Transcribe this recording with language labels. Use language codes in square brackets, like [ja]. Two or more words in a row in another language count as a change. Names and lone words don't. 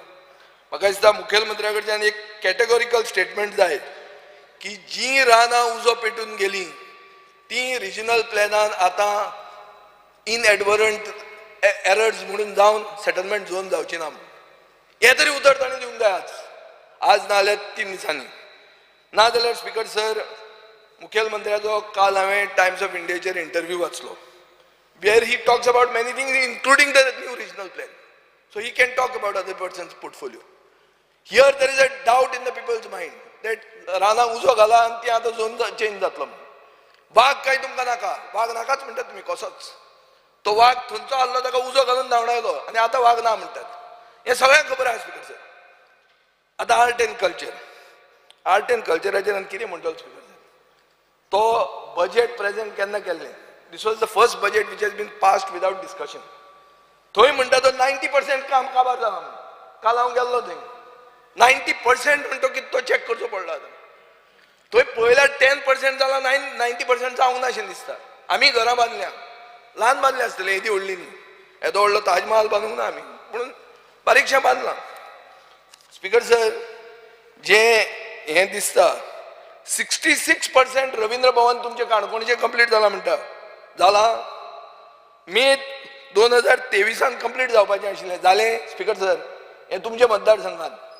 [kok] म्हाका दिसता मुखेलमंत्र्या कडच्यान एक [en] categorical statement [kok] जाय की जीं रानां उजो पेटून गेलीं ती रिजनल प्लॅनान आतां [en] inadvertent errors [kok] म्हणून जावन [en] settlement zone [kok] जावची ना म्हणून. हें तरी उतर ताणें दिवंक जाय आज ना जाल्यार 3 दिसांनी. ना जाल्यार [en] Speaker sir [kok] मुखेलमंत्र्याचो काल हांवें टायम्स ऑफ इंडियाचेर इंटरव्यू वाचलो [en] where he talks about many things including the new regional plan. So he can talk about other person's portfolio. Here there is a doubt in the people's mind that [kok] राना उजो घाला आनी ती आतां झोन चेंज जातलो. वाघ काय तुमकां नाका? वाघ नाकाच म्हणटात तुमी कसोच. तो वाघ थंयचो आसलो ताका उजो घालून धांवडायलो आनी आतां वाघ ना म्हणटात. हें सगळ्यांक खबर आहा [en] Speaker sir. आतां Art and Culture. Art and Culturaचेर [kok] आनी कितें म्हणटलो [en] Speaker sir? [kok] तो बजेट प्रेजेंट केन्ना केल्लें? [en] This was the first budget which has been passed without discussion. [kok] थंय म्हणटा तो 90% काम काबार जाला म्हणून. काल हांव गेल्लो थंय 90% म्हणतो की तो चॅक करचो पडलो आतां थंय पळयल्यार 10% जाला 90% जावंक ना अशें दिसता आमी घरां बांदल्या ल्हान बांदले आसतले येदी व्हडली न्ही येदो व्हडलो ताजमहाल बांदूंक ना आमी पूण बारीकशें बांदलां [en] Speaker sir [kok] जे हें दिसता 66% रवींद्र भवन तुमचे काणकोणचें कंप्लीट जाला म्हणटा जाला मे 2023 कंप्लीट जावपाचें आशिल्लें जालें [en] Speaker sir [kok] हें तुमचे मतदारसंघात